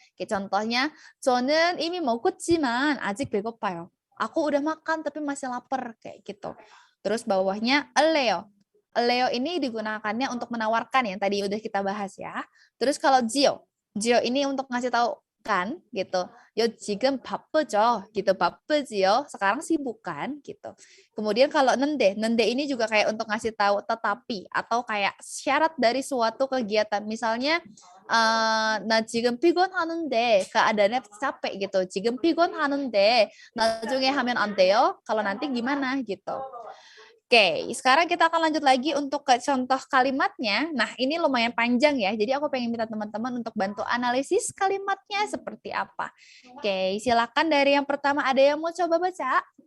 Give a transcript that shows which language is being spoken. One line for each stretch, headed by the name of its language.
Korean: Kayak contohnya 저는 이미 먹었지만 아직 배고파요.
Indonesian: Aku udah makan tapi masih lapar kayak gitu. Terus bawahnya eleo. Eleo ini digunakannya untuk menawarkan yang tadi udah kita bahas ya. Terus kalau jio ini untuk ngasih tahu kan gitu.
Korean: Yo 지금 바쁘죠 gitu, 바쁘지요.
Indonesian: Sekarang sibuk kan gitu. Kemudian kalau nende ini juga kayak untuk ngasih tahu tetapi atau kayak syarat dari suatu kegiatan. Misalnya
Korean: 나 지금 피곤하는데
Indonesian: keadaannya capek gitu.
Korean: 지금 피곤하는데 나중에 하면 안 돼요?
Indonesian: Kalau nanti gimana gitu. Oke, sekarang kita akan lanjut lagi untuk ke contoh kalimatnya. Nah, ini lumayan panjang ya, jadi aku pengen minta teman-teman untuk bantu analisis kalimatnya seperti apa. Oke, silakan dari yang pertama, ada yang mau coba baca?